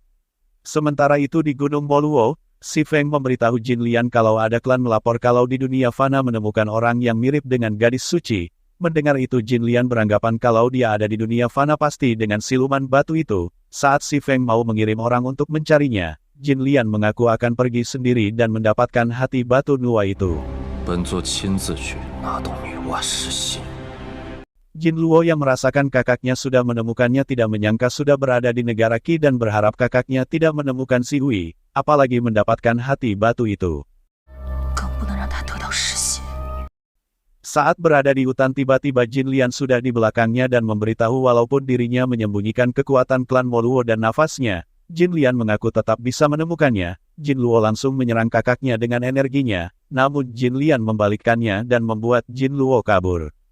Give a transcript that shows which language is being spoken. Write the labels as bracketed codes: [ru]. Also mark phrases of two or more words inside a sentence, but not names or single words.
[id] Sementara itu di Gunung Boluo, Si Feng memberitahu Jin Lian kalau ada klan melapor kalau di dunia fana menemukan orang yang mirip dengan gadis suci. Mendengar itu Jin Lian beranggapan kalau dia ada di dunia fana pasti dengan siluman batu itu. Saat Si Feng mau mengirim orang untuk mencarinya, Jin Lian mengaku akan pergi sendiri dan mendapatkan hati batu Nua itu. [zh] 本座亲自去拿动女娲实心。 [id] Jin Luo yang merasakan kakaknya sudah menemukannya tidak menyangka sudah berada di negara Qi dan berharap kakaknya tidak menemukan si Hui, apalagi mendapatkan hati batu itu. [zh] 更不能让他得到实心。 [id] Saat berada di hutan tiba-tiba Jin Lian sudah di belakangnya dan memberitahu walaupun dirinya menyembunyikan kekuatan klan Moluo dan nafasnya, Jin Lian mengaku tetap bisa menemukannya. Jin Luo langsung menyerang kakaknya dengan energinya, namun Jin Lian membalikkannya dan membuat Jin Luo kabur.